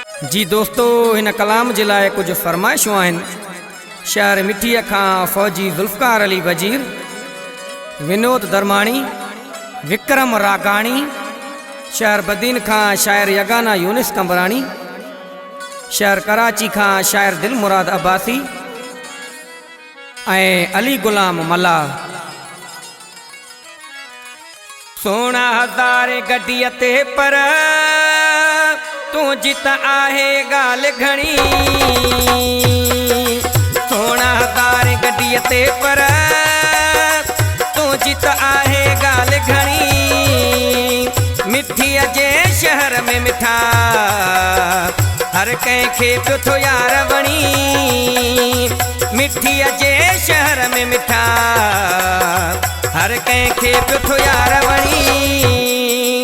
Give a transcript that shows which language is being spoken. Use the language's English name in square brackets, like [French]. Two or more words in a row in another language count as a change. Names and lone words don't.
[Sindhi] जी दोस्तों, इन कलाम जे लाइ कुछ फरमाइशूं आहिनि। शायर मिठीअ खां फौजी ज़ुल्फ़कार अली वज़ीर, विनोद दरमाणी, विक्रम रागाणी। शायर बदीन खां शायर यगाना यूनिस कंबराणी। शायर कराची खां शायर दिल मुराद अब्बासी ऐं अली गुलाम मल्ला। सोना हज़ार गड्डीअ ते पर तू जित आहे गाल घणी। सोना हज़ार गड्डीअ ते पर तू जित आहे गाल घणी। मिठीअ जे शहर में मिठा हर कंहिंखे पियो थो यार वणी। मिठीअ जे शहर में मिठा हर कंहिंखे पियो थो यार वणी।